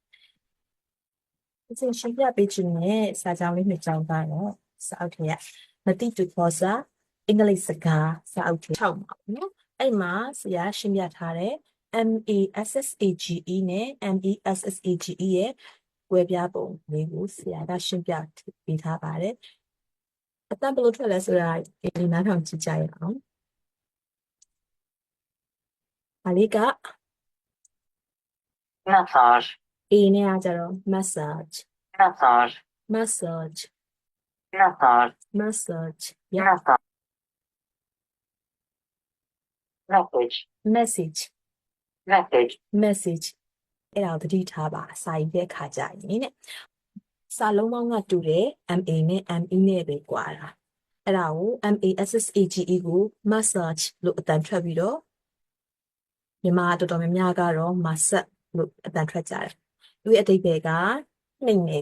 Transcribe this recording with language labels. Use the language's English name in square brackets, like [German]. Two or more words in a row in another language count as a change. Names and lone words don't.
[Burmese] ဒီရှင်းပြပေးခြင်းနဲ့စာကြောင်းလေးနှစ်ကြောင်းကတော့စာအုပ်ထဲကမတိတူဖော်စာအင်္ဂလိပ်စကားစာအုပ်ထဲ6ပါနော်အဲ့မှာဆရာရှင်းပြထားတဲ့MASSAGE နဲ့ MESSAGE ရဲ့ကွဲပြားပုံလေးကိုဆရာကရှင်းပြပေးထားပါတယ်။အတန်ဘယ်လိုထွက်လဲဆိုတာဒီနားထောင်ကြည့်ကြရအောင်။ဒါလေးက massage A နဲ့ကကြတော့ massage massage massage massage massage [English] massage message [Burmese] message message message အဲ့ဒါကိုသတိထားပါစာရေးတဲ့အခါကြရင်တဲ့စာလုံးပေါင်းကတူတယ် MA နဲ့ ME နဲ့ပဲကွာတာအဲ့ဒါကို MASSAGE ကို massage လို့အတန်ထွက်ပြီးတော့မြန်မာတော်တော်များများကတော့ massage လို့အတန်ထွက်ကြတယ်သူရဲ့အဓိပ္ပာယ်ကနှိမ့်နေ